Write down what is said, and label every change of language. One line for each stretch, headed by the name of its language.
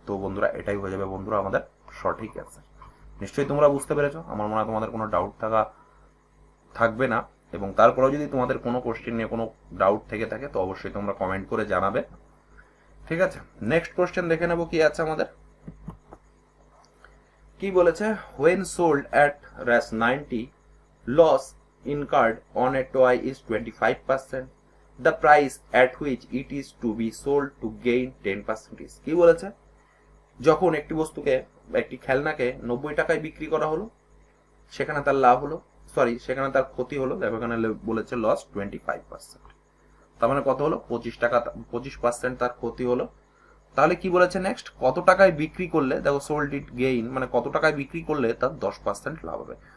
Bangla: তো বন্ধুরা এটাই হয়ে যাবে বন্ধুরা আমাদের সঠিক অ্যান্সার। নিশ্চয়ই তোমরা বুঝতে পেরেছো, আমার মনে হয় তোমাদের কোনো ডাউট থাকবে না, এবং তারপরেও যদি তোমাদের কোনো কোশ্চেন নিয়ে কোনো ডাউট থেকে থাকে তো অবশ্যই তোমরা কমেন্ট করে জানাবে। ঠিক আছে, নেক্সট কোশ্চেন দেখে নেবো কি আছে আমাদের। কি বলেছে,
English: when sold at ras 90 loss incurred on a toy is 25%, the price at which it is to be sold to gain 10% is।
Bangla: কি বলেছে, যখন একটি বস্তুকে একটি খেলনাকে 90 টাকায় বিক্রি করা হলো, সেখানে তার লাভ হলো, সেখানে তার ক্ষতি হলো, দেখো এখানে বলেছে লস 25%, তার মানে কত হলো 25% তার ক্ষতি হলো। তাহলে কি বলেছে নেক্সট, কত টাকায় বিক্রি করলে, দেখো সোল্ড ইট গেইন মানে কত টাকায় বিক্রি করলে তার 10% লাভ হবে।